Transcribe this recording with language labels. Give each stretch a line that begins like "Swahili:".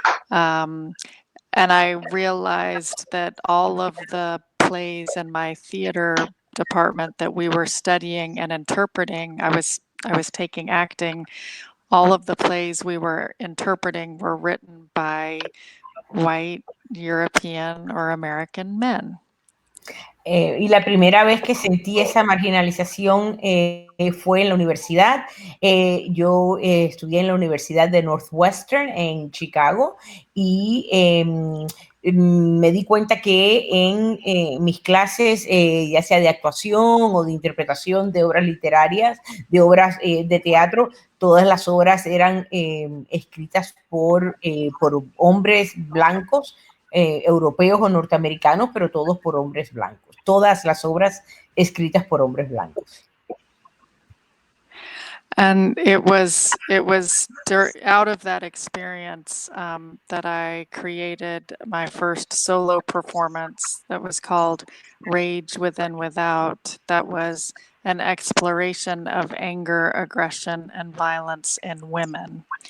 English: Um, and I realized that all of the plays in my theater department that we were studying and interpreting, I was taking acting. All of the plays we were interpreting were written by white European or American men.
Spanish: Y la primera vez que sentí esa marginalización fue en la universidad. Yo estudié en la Universidad de Northwestern en Chicago y me di cuenta que en mis clases, ya sea de actuación o de interpretación de obras literarias, de obras de teatro, todas las obras eran escritas por hombres blancos, europeos o norteamericanos, pero todos por hombres blancos. Todas las obras escritas por hombres blancos.
English: And it was out of that experience that I created my first solo performance that was called Rage Within Without. That was an exploration of anger, aggression, and violence in women.